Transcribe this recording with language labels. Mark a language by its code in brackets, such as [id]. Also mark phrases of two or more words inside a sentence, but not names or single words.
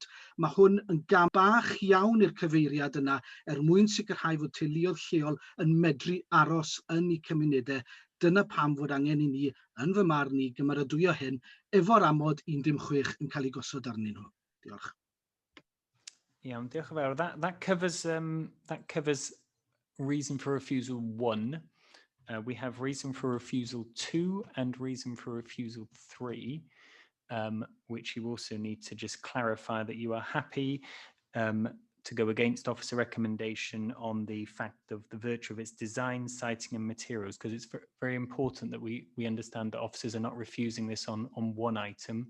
[cy] Mae hwn yn gam bach iawn i'r cyfeiriad yna mwyn sicrhau fod teuluoedd lleol yn medru aros yn eu cymunedau. Dyna pam fod angen i ni, yn fy marn ni, gymeradwyo hyn efo'r amod 1.6 yn cael ei gosod arnyn nhw. Diolch. Iawn, diolch yn fawr. [en] That covers reason for refusal 1. We have reason for refusal 2 and reason for refusal 3, which you also need to just clarify that you are happy to go against officer recommendation on the fact of the virtue of its design, siting and materials, because it's very important that we understand that officers are not refusing this on 1 item.